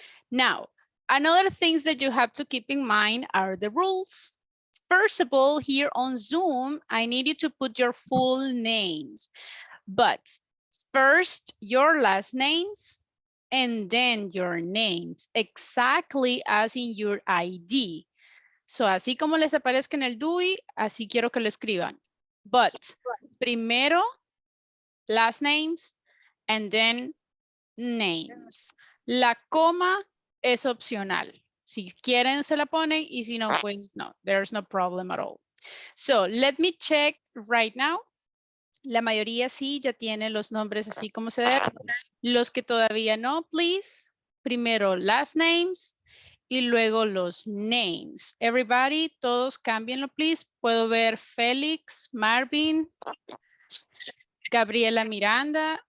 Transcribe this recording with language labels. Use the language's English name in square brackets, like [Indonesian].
[English] Now, another things that you have to keep in mind are the rules. First of all, here on Zoom, I need you to put your full names. But first, your last names, and then your names, exactly as in your ID. [Spanish] So, así como les aparezca en el DUI, así quiero que lo escriban. [English] But, primero, last names, and then names. [Spanish] La coma es opcional. Si quieren, se la ponen, y si no, pues no, [English] there's no problem at all. So, let me check right now. [Spanish] La mayoría sí ya tiene los nombres así como se deben. Los que todavía no, please. Primero last names y luego los names. Everybody, todos cámbienlo, please. Puedo ver Félix, Marvin, Gabriela Miranda.